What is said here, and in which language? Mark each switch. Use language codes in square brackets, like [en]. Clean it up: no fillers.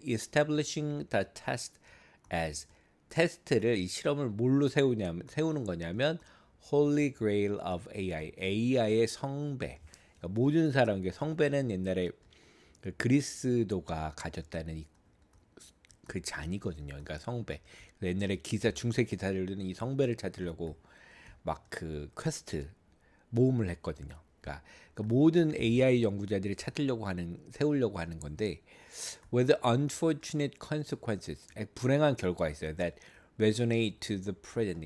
[en] Establishing the test as [ko] 테스트를 이 실험을 뭘로 세우는 거냐면 [en] Holy Grail of AI, [ko] AI의 성배. 그러니까 모든 사람, 성배는 옛날에 그 그리스도가 가졌다는 그 잔이거든요. 그러니까 성배. 옛날에 중세 기사들은 이 성배를 찾으려고 막 그 퀘스트 모험을 했거든요. 그러니까 모든 AI 연구자들이 세우려고 하는 건데, [en] with unfortunate consequences, [ko] 불행한 결과가 있어요. [en] That resonate to the present.